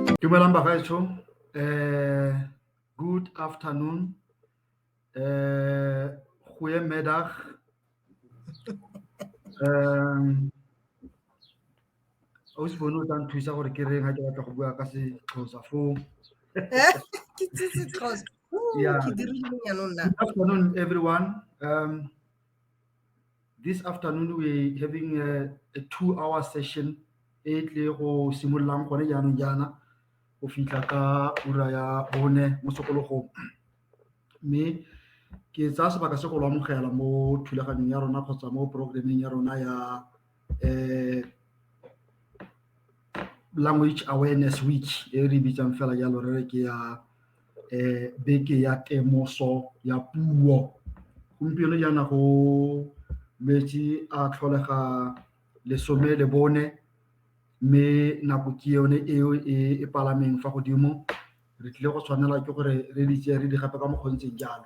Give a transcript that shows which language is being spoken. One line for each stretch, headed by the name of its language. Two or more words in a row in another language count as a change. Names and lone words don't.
Tswana: Dumelang bagaetsho.
English: Good afternoon.
Afrikaans: Goeiemiddag.
Tswana: Ausi Bone o tla nthusa gore ke reng ha ke batla go bua ka Sexhosa foo. Ke tsitse Xhosa. Yeah. Ke dirile jaanong nna.
English: Good afternoon, everyone. This afternoon we're having a 2-hour session
Tswana: e tle go simololang gone jaanong jaana go fitlha ka ura ya 4 mo sekologong. Mme ke tsaya sebaka se go lo amogela mo thulaganyong ya rona kgotsa mo programming ya rona ya
English: language awareness week
Tswana: e re bitsang fela jalo re re ke ya beke ya temoso ya puo. Gompieno jaana go metsi a tlholega 14 mme nako ke yone eo e palameng fa godimo re tlile go tshwanela ke gore re di tseye re di gape ka mo kgontseng jalo.